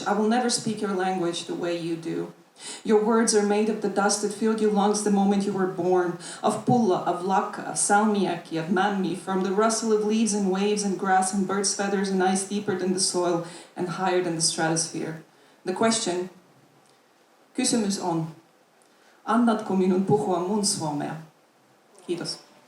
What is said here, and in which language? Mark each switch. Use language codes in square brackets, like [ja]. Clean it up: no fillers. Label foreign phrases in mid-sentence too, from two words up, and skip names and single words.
[en] I will never speak your language the way you do. Your words are made of the dust that filled your lungs the moment you were born, of pulla, of lakka, of salmiakki, of mammi, from the rustle of leaves and waves and grass and birds' feathers and ice deeper than the soil and higher than the stratosphere. The question, [fi] kysymys on, annatko minun puhua mun suomea? Kiitos.